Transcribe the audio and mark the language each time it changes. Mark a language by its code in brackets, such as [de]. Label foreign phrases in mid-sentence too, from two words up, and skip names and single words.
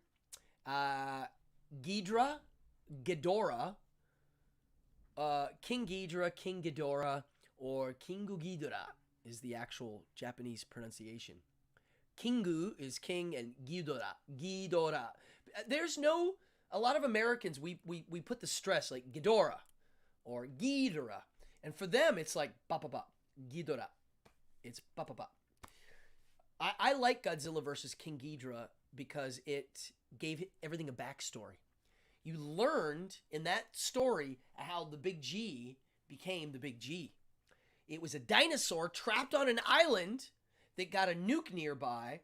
[en] Ghidorah, King Ghidorah, King Ghidorah, or Kingu Ghidorah is the actual Japanese pronunciation. Kingu is king, and Ghidorah. There's a lot of Americans, we put the stress like Ghidorah or Ghidorah. And for them, it's like ba-ba-ba, Ghidorah. It's ba-ba-ba. I like Godzilla versus King Ghidorah because it gave everything a backstory. You learned in that story how the Big G became the Big G. It was a dinosaur trapped on an island that got a nuke nearby.